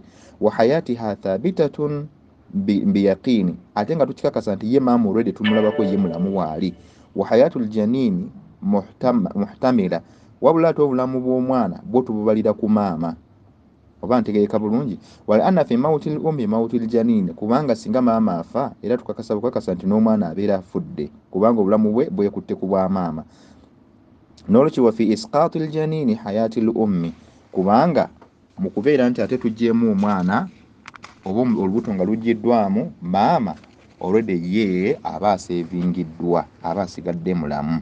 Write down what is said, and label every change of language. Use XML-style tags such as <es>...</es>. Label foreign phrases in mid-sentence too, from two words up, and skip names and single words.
<ar>وحياتها ثابتة بيقين,</ar> <lg>ate nga tukikakasa nti ye maama olwedde tumulabako ye mulamu waali.</lg> <ar>وحياة الجنين محتملة,</ar> <lg>wabula ate obulamu bw'omwana bwo tububalira ku maama oba ntegeereka bulungi.</lg> <ar>ولأن في موت الأم موت الجنين,</ar> <lg>kubanga singa maama afa era bukakasa nti n'omwana abeera afudde kubanga obulamu bwe bwekutte ku bwa maama. N'olwekyo</lg> <ar>وفي إسقاط الجنين حياة الأم,</ar> <lg>kubanga mu kubeera nti ate tuggyemu omwana oba olubuto nga luggiddwamu maama, olwedde ye aba asevingiddwa, aba asigadde mulamu.</lg>